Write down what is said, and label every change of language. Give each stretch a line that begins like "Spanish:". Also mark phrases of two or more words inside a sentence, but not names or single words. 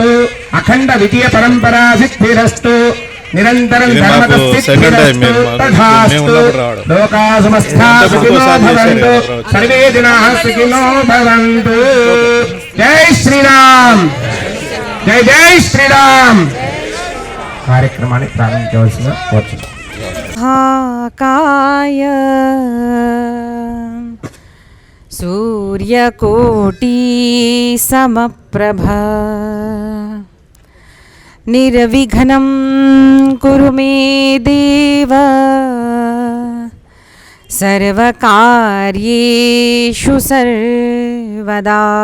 Sanskrit: అఖండ విజయ పరంపరా సిద్ధిరస్తు. నిరంతరం ధర్మత సిద్ధిరస్తు. తథాస్తు. లోకా సమస్తా సుఖినో భవంతు. సర్వే జనాః సుఖినో భవంతు. జై శ్రీరామ్, జై జై శ్రీరామ్.
Telugu: కార్యక్రమాన్ని ప్రారంభించవలసిందిగా కోరుచున్నాం.
Sanskrit: महाकाय सूर्यकोटि समप्रभा निर्विघ्नं कुरु मे देव सर्वकार्येषु सर्वदा.